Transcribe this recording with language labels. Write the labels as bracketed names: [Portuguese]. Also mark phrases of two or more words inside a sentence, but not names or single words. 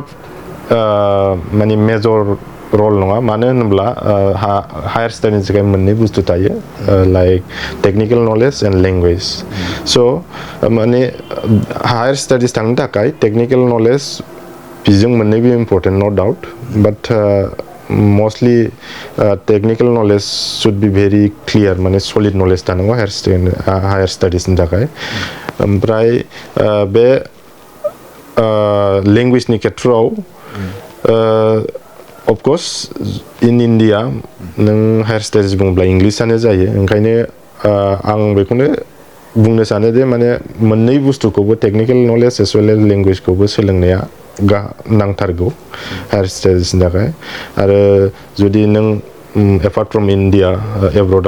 [Bodo] माने [English] major role [Bodo] नङा मानो होनोब्ला [English] higher studies [Bodo] थाखाय मोननै बुस्थु थायो [English] like technical knowledge and language so' माने higher studies [Bodo] थांनो थाखाय [English] technical knowledge [Bodo] बिजों मोननैबो [English] important no doubt but mostly technical knowledge should be very clear माने solid knowledge थानांगौ हायार स्टाडिसनि [Bodo] थाखाय ओमफ्राय बे [English] लेंगुवेजनि खेथ्रआव of course in India [Bodo] नों [English] higher studies [Bodo] बुङोब्ला इंलिसानो जायो ओंखायनो आं बेखौनो बुंनो सानो जे माने मोननै बुस्थुखौबो [English] technical knowledge as well as language-khoubo [Bodo] सोलोंनाया नांथारगौ हायार स्टाडिसनि थाखाय आरो जुदि नों [English] apart from India abroad